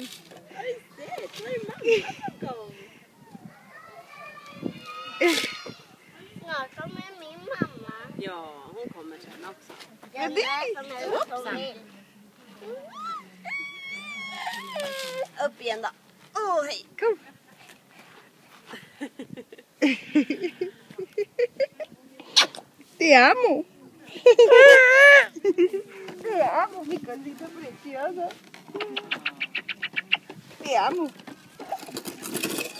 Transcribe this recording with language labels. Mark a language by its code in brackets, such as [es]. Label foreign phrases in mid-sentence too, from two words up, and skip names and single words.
[sv] Har du sett? Var är mamma bakom? Snart kommer min mamma. Ja, hon kommer sen också. Jag läser Upp igen då. Åh, hej. Kom. [es] Te amo. Te amo, mi cosita preciosa. Te amo.